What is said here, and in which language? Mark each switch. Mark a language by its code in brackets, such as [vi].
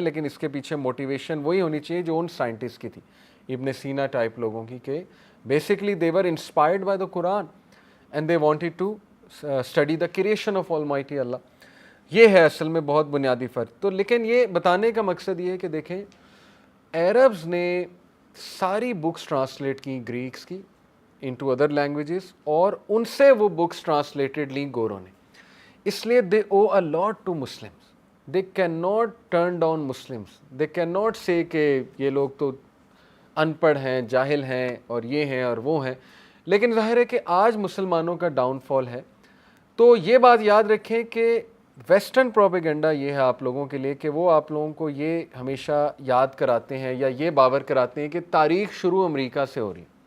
[ur] لیکن اس کے پیچھے موٹیویشن وہی ہونی چاہیے جو ان سائنٹسٹ کی تھی، ابن سینا ٹائپ لوگوں کی، کہ basically [en] they were inspired by the Quran and they wanted to study the creation of Almighty Allah. [ur] یہ ہے اصل میں بہت بنیادی فرق. تو لیکن یہ بتانے کا مقصد یہ ہے کہ دیکھیں عربز نے ساری بکس ٹرانسلیٹ کی گریکس کی انٹو ادر لینگویجز، اور ان سے وہ بکس ٹرانسلیٹڈ لیں گوروں نے. [en] اس لیے they owe a lot to Muslims. They cannot turn down Muslims. They cannot say [ur] کہ یہ لوگ تو ان پڑھ ہیں، جاہل ہیں، اور یہ ہیں اور وہ ہیں. لیکن ظاہر ہے کہ آج مسلمانوں کا ڈاؤن فال ہے. تو یہ بات یاد رکھیں کہ ویسٹرن پروپیگنڈا یہ ہے آپ لوگوں کے لیے کہ وہ آپ لوگوں کو یہ ہمیشہ یاد کراتے ہیں یا یہ باور کراتے ہیں کہ تاریخ شروع امریکہ سے ہو رہی.